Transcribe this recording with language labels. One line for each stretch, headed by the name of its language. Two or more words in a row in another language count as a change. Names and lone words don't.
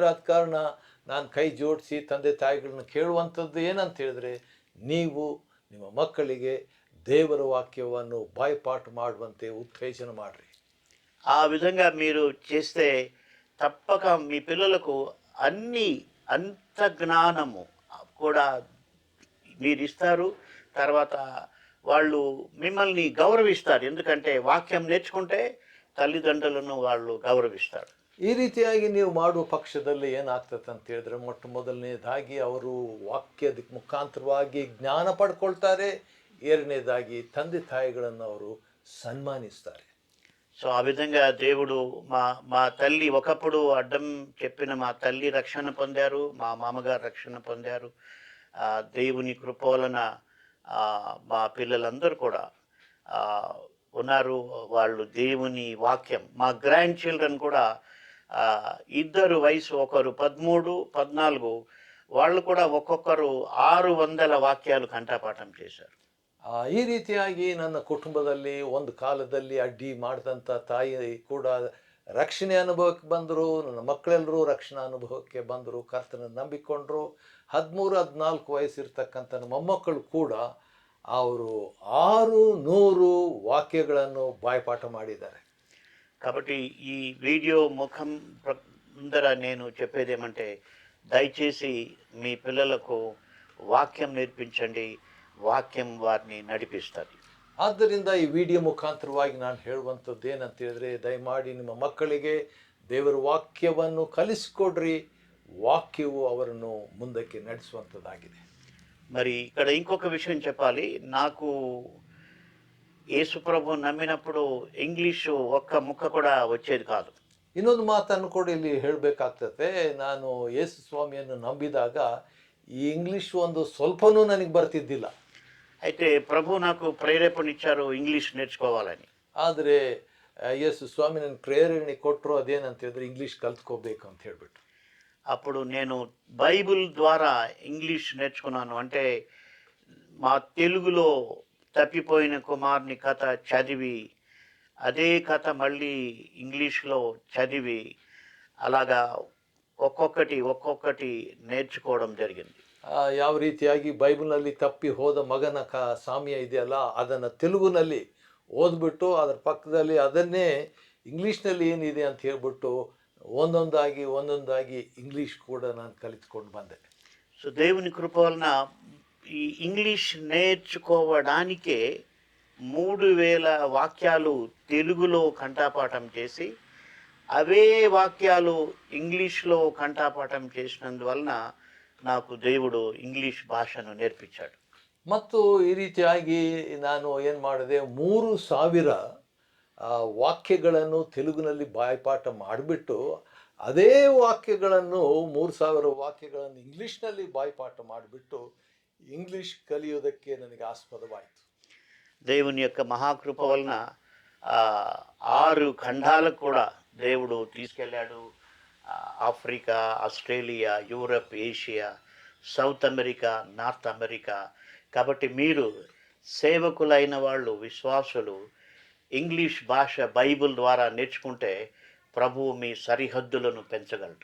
Kannada: ಆದ ಕಾರಣ ನಾನು ಕೈ ಜೋಡಿಸಿ ತಂದೆ ತಾಯಿಗಳನ್ನ ಕೇಳುವಂಥದ್ದು ಏನಂತ ಹೇಳಿದ್ರೆ, ನೀವು ನಿಮ್ಮ ಮಕ್ಕಳಿಗೆ ದೇವರ వాక్యವನ್ನು బాయిపాట ಮಾಡುವಂತೆ ఉత్తేజన ಮಾಡ್ರಿ.
Telugu: ఆ విధంగా మీరు చేస్తే తప్పక మీ పిల్లలకు అంత జ్ఞానము కూడా మీరు ఇస్తారు. తర్వాత వాళ్ళు మిమ్మల్ని గౌరవిస్తారు. ఎందుకంటే వాక్యం నేర్చుకుంటే తల్లిదండ్రులను వాళ్ళు గౌరవిస్తారు.
Kannada: ಈ ರೀತಿಯಾಗಿ ನೀವು ಮಾಡುವ ಪಕ್ಷದಲ್ಲಿ ಏನಾಗ್ತದೆ ಅಂತ ಹೇಳಿದ್ರೆ, ಮೊಟ್ಟ ಮೊದಲನೇದಾಗಿ ಅವರು ವಾಕ್ಯದ ಮುಖಾಂತರವಾಗಿ ಜ್ಞಾನ ಪಡ್ಕೊಳ್ತಾರೆ. ಎರಡನೇದಾಗಿ ತಂದೆ ತಾಯಿಗಳನ್ನು ಅವರು ಸನ್ಮಾನಿಸ್ತಾರೆ.
Telugu: సో ఆ విధంగా దేవుడు మా మా తల్లి ఒకప్పుడు అడ్డం చెప్పిన మా తల్లి రక్షణ పొందారు, మా మామగారు రక్షణ పొందారు. దేవుని కృప వలన మా పిల్లలందరూ కూడా ఆ, ఉన్నారు. వాళ్ళు దేవుని వాక్యం, మా
English: grand children
Telugu: కూడా ఆ, ఇద్దరు వయసు, ఒకరు 13, 14, వాళ్ళు కూడా ఒక్కొక్కరు 600 వాక్యాలు కంఠపాఠం చేశారు.
Kannada: ಈ ರೀತಿಯಾಗಿ ನನ್ನ ಕುಟುಂಬದಲ್ಲಿ ಒಂದು ಕಾಲದಲ್ಲಿ ಅಡ್ಡಿ ಮಾಡಿದಂಥ ತಾಯಿ ಕೂಡ ರಕ್ಷಣೆ ಅನುಭವಕ್ಕೆ ಬಂದರು. ನನ್ನ ಮಕ್ಕಳೆಲ್ಲರೂ ರಕ್ಷಣಾ ಅನುಭವಕ್ಕೆ ಬಂದರು, ಕರ್ತನ ನಂಬಿಕೊಂಡ್ರು. 13, 14 ವಯಸ್ಸಿರ್ತಕ್ಕಂಥ ನಮ್ಮ ಮೊಮ್ಮಕ್ಕಳು ಕೂಡ ಅವರು 600 ವಾಕ್ಯಗಳನ್ನು ಬಾಯ್ಪಾಠ ಮಾಡಿದ್ದಾರೆ.
Telugu: కాబట్టి ఈ వీడియో ముఖం ముందర నేను చెప్పేదేమంటే, దయచేసి మీ పిల్లలకు వాక్యం నేర్పించండి, వాక్యం వారిని నడిపిస్తుంది.
Kannada: ಆದ್ದರಿಂದ ಈ ವಿಡಿಯೋ ಮುಖಾಂತರವಾಗಿ ನಾನು ಹೇಳುವಂಥದ್ದು ಏನಂತ ಹೇಳಿದ್ರೆ, ದಯಮಾಡಿ ನಿಮ್ಮ ಮಕ್ಕಳಿಗೆ ದೇವರ ವಾಕ್ಯವನ್ನು ಕಲಿಸಿಕೊಡ್ರಿ. ವಾಕ್ಯವು ಅವರನ್ನು ಮುಂದಕ್ಕೆ ನಡೆಸುವಂಥದ್ದಾಗಿದೆ.
Telugu: మరి ఇక్కడ ఇంకొక విషయం చెప్పాలి. నాకు యేసుప్రభు నమ్మినప్పుడు ఇంగ్లీషు ఒక్క ముక్క కూడా వచ్చేది కాదు.
Kannada: ಇನ್ನೊಂದು ಮಾತನ್ನು ಕೂಡ ಇಲ್ಲಿ ಹೇಳಬೇಕಾಗ್ತದೆ. ನಾನು ಯೇಸು ಸ್ವಾಮಿಯನ್ನು ನಂಬಿದಾಗ ಈ ಇಂಗ್ಲೀಷ್ ಒಂದು ಸ್ವಲ್ಪನೂ ನನಗೆ ಬರ್ತಿದ್ದಿಲ್ಲ.
Telugu: అయితే ప్రభు నాకు ప్రేరేపణ ఇచ్చారు ఇంగ్లీష్ నేర్చుకోవాలని.
Kannada: ಆದರೆ ಯೇಸು ಸ್ವಾಮಿ ನನಗೆ ಪ್ರೇರಣೆ ಕೊಟ್ಟರು. ಅದೇನಂತ ಹೇಳಿದ್ರೆ, ಇಂಗ್ಲೀಷ್ ಕಲ್ತ್ಕೋಬೇಕು ಅಂತ ಹೇಳ್ಬಿಟ್ಟು.
Telugu: అప్పుడు నేను బైబిల్ ద్వారా ఇంగ్లీష్ నేర్చుకున్నాను. అంటే మా తెలుగులో తప్పిపోయిన కుమారుని కథ చదివి, అదే కథ మళ్ళీ ఇంగ్లీష్లో చదివి, అలాగా ఒక్కొక్కటి నేర్చుకోవడం జరిగింది.
Kannada: ಯಾವ ರೀತಿಯಾಗಿ ಬೈಬಲ್ನಲ್ಲಿ ತಪ್ಪಿ ಹೋದ ಮಗನ ಸಾಮ್ಯ ಇದೆಯಲ್ಲ, ಅದನ್ನು ತೆಲುಗುನಲ್ಲಿ ಓದ್ಬಿಟ್ಟು ಅದರ ಪಕ್ಕದಲ್ಲಿ ಅದನ್ನೇ ಇಂಗ್ಲೀಷ್ನಲ್ಲಿ ಏನಿದೆ ಅಂತ ಹೇಳ್ಬಿಟ್ಟು ಒಂದೊಂದಾಗಿ ಇಂಗ್ಲೀಷ್ ಕೂಡ ನಾನು ಕಲಿತ್ಕೊಂಡು ಬಂದೆ.
Telugu: సో దేవుని కృప వలన ఈ ఇంగ్లీష్ నేర్చుకోవడానికే 3000 వాక్యాలు తెలుగులో కంఠపాఠం చేసి, అవే వాక్యాలు ఇంగ్లీష్లో కంఠపాఠం చేసినందువలన నాకు దేవుడు ఇంగ్లీష్ భాషను నేర్పించాడు.
Kannada: ಮತ್ತು ಈ ರೀತಿಯಾಗಿ ನಾನು ಏನು ಮಾಡಿದೆ, 3000 ವಾಕ್ಯಗಳನ್ನು ತೆಲುಗಿನಲ್ಲಿ ಬಾಯ್ಪಾಠ ಮಾಡಿಬಿಟ್ಟು ಅದೇ ವಾಕ್ಯಗಳನ್ನು 3000 ವಾಕ್ಯಗಳನ್ನು ಇಂಗ್ಲೀಷ್ನಲ್ಲಿ ಬಾಯ್ಪಾಠ ಮಾಡಿಬಿಟ್ಟು ಇಂಗ್ಲೀಷ್ ಕಲಿಯೋದಕ್ಕೆ ನನಗೆ ಆಸ್ಪದವಾಯಿತು.
Telugu: దేవుని యొక్క మహాకృప వలన 6 ఖండాలకు కూడా దేవుడు తీసుకెళ్ళాడు. ఆఫ్రికా, ఆస్ట్రేలియా, యూరప్, ఏషియా, సౌత్ అమెరికా, నార్త్ అమెరికా. కాబట్టి మీరు సేవకులైన వాళ్ళు, విశ్వాసులు, ఇంగ్లీష్ భాష బైబిల్ ద్వారా నేర్చుకుంటే ప్రభువు మీ సరిహద్దులను పెంచగలడు.